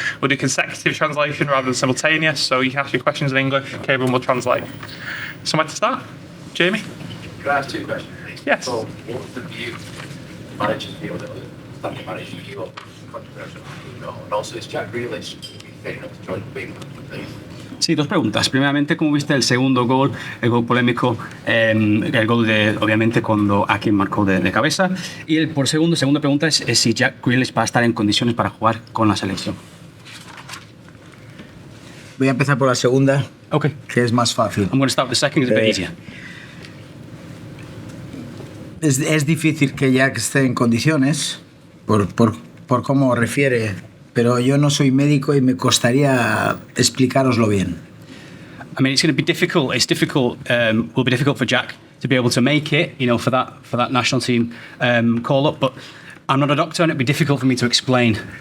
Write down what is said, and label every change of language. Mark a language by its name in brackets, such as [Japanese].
[English] We'll do consecutive translation rather than simultaneous, so you can ask your questions in English, Kevin will translate. Somewhere to start? Jamie? Can I ask two questions, please? Yes. So, what was the view, manager's view, that was standing manager's view of controversial? And also, is Jack Grealish fair enough to join the big club, please? [Spanish] Sí, dos preguntas. Primeramente, ¿cómo viste el segundo gol, el gol polémico, el gol de, obviamente, cuando Akin marcó de cabeza? Y segunda pregunta es si Jack Grealish va a estar en condiciones para jugar con la selección. Voy a empezar por la segunda, [English] Okay. [Spanish] que es más fácil. [English] I'm going to start with the second, it's a bit easier. [Spanish] Es difícil que Jack esté en condiciones por cómo refiere, pero yo no soy médico y me costaría explicároslo bien. [English] I mean, it's going to be difficult. It's difficult. Will be difficult for Jack to be able to make it, you know, for that national team call up. But I'm not a doctor, and it'd be difficult for me to explain.